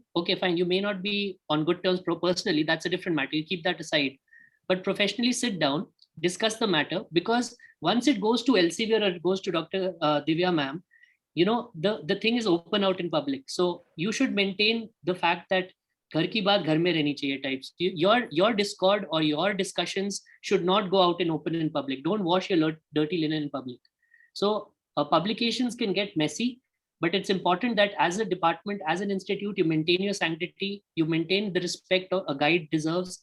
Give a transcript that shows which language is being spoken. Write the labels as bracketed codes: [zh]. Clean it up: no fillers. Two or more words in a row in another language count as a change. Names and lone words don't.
[en] Okay, fine, you may not be on good terms personally, that's a different matter, you keep that aside. But professionally sit down, discuss the matter, because once it goes to Elsevier or it goes to Dr. Divya ma'am, the thing is open out in public. So you should maintain the fact that [hi] घर की बात घर में रहनी चाहिए [en] types. Your discord or your discussions should not go out and open in public. Don't wash your dirty linen in public. So publications can get messy, but it's important that as a department, as an institute, you maintain your sanctity, you maintain the respect a guide deserves.